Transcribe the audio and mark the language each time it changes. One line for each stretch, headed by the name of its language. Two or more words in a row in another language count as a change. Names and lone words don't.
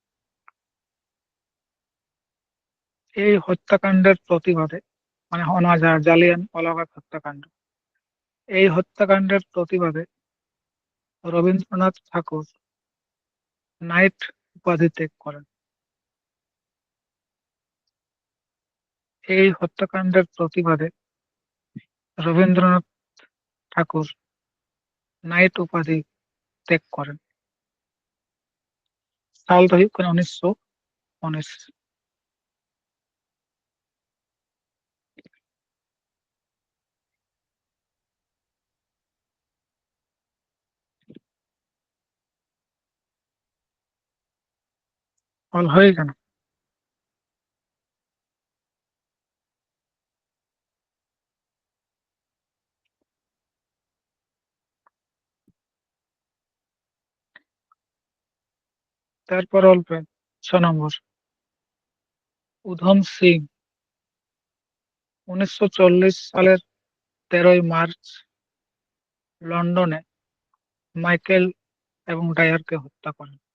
Bangla: এই হত্যাকাণ্ডের প্রতিবাদে মানে জালিয়ানওয়ালাবাগ হত্যাকাণ্ড, এই হত্যাকাণ্ডের প্রতিবাদে রবীন্দ্রনাথ ঠাকুর নাইট উপাধি ত্যাগ করেন। এই হত্যাকাণ্ডের প্রতিবাদে রবীন্দ্রনাথ ঠাকুর নাইট উপাধি ত্যাগ করেন।
Santali: সাল ᱫᱚ ᱦᱩᱭᱩᱜ ᱠᱟᱱᱟ 1919।
Bangla: ᱚᱞ হয়ে গেল। তারপর অল্প 6 নম্বর, উধম সিং 1940 সালের 13 মার্চ লন্ডনে মাইকেল এবং ডায়ারকে হত্যা করেন।